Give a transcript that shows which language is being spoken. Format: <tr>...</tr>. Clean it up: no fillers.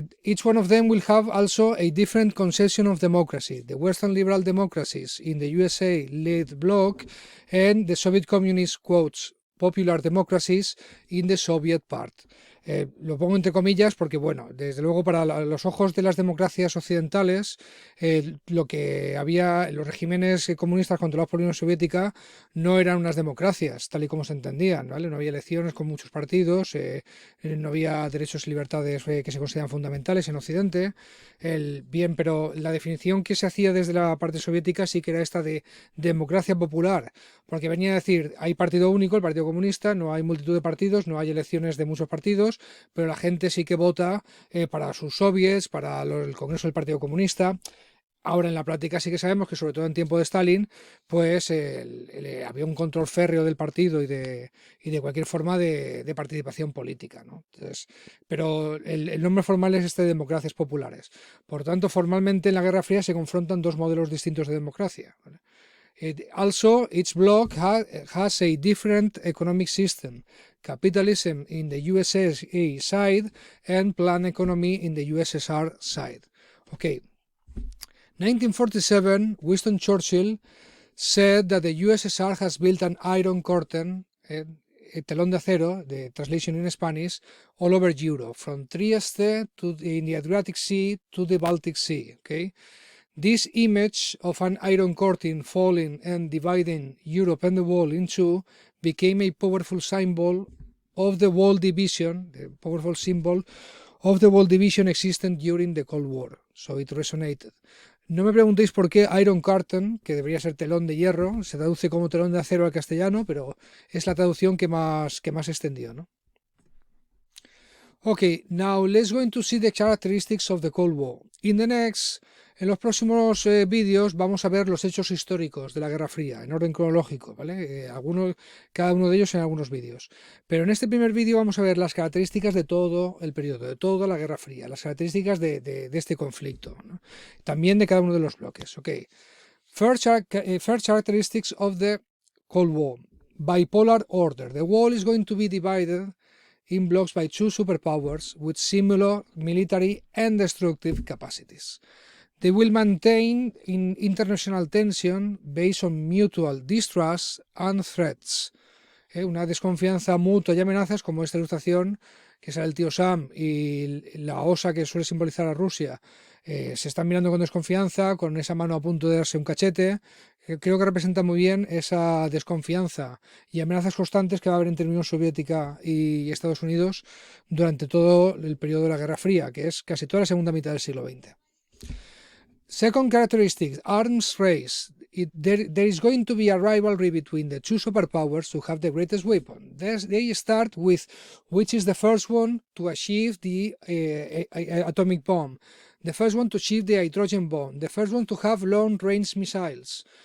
<en>Each one of them will have also a different conception of democracy. The Western liberal democracies in the USA-led bloc and the Soviet communist, quotes, popular democracies in the Soviet part.</en> <es>Lo pongo entre comillas porque, bueno, desde luego para los ojos de las democracias occidentales, lo que había, los regímenes comunistas controlados por la Unión Soviética no eran unas democracias, tal y como se entendían, ¿vale? No había elecciones con muchos partidos, no había derechos y libertades que se consideran fundamentales en Occidente. Bien, pero la definición que se hacía desde la parte soviética sí que era esta de democracia popular, porque venía a decir, hay partido único, el Partido Comunista, no hay multitud de partidos, no hay elecciones de muchos partidos, pero la gente sí que vota para sus soviets, para el Congreso del Partido Comunista. Ahora en la práctica sí que sabemos que sobre todo en tiempo de Stalin pues había un control férreo del partido y de cualquier forma de participación política, ¿no? Entonces, pero el nombre formal es este de democracias populares. Por tanto, formalmente en la Guerra Fría se confrontan dos modelos distintos de democracia, ¿vale?</es> <en>Also, each bloc has a different economic system. Capitalism in the USA side and planned economy in the USSR side. Okay. 1947, Winston Churchill said that the USSR has built an iron curtain,</en> <es>telón de acero,</es> <en>the translation in Spanish, all over Europe, from Trieste to in the Adriatic Sea to the Baltic Sea. Okay, this image of an iron curtain falling and dividing Europe and the world in two became a powerful symbol of the world division, the powerful symbol of the world division existent during the Cold War. So it resonated.</en> <es>No me preguntéis por qué Iron Curtain, que debería ser telón de hierro, se traduce como telón de acero al castellano, pero es la traducción que más extendió, ¿no?</es> <en>Okay, now let's go into see the characteristics of the Cold War.</en> <es>En los próximos vídeos vamos a ver los hechos históricos de la Guerra Fría, en orden cronológico, ¿vale? Cada uno de ellos en algunos vídeos. Pero en este primer vídeo vamos a ver las características de todo el periodo, de toda la Guerra Fría, las características de este conflicto, ¿no? También de cada uno de los bloques.</es> <en>Okay. First characteristics of the Cold War. Bipolar order. The world is going to be divided in blocks by two superpowers with similar military and destructive capacities. They will maintain international tension based on mutual distrust and threats.</en> <es>Una desconfianza mutua y amenazas, como esta ilustración, que sale el tío Sam y la osa que suele simbolizar a Rusia, se están mirando con desconfianza, con esa mano a punto de darse un cachete. Creo que representa muy bien esa desconfianza y amenazas constantes que va a haber entre Unión Soviética y Estados Unidos durante todo el periodo de la Guerra Fría, que es casi toda la segunda mitad del siglo XX.</es> <en>Second characteristic, arms race. There is going to be a rivalry between the two superpowers to have the greatest weapon. They start with which is the first one to achieve the atomic bomb, the first one to achieve the hydrogen bomb, the first one to have long-range missiles.</en>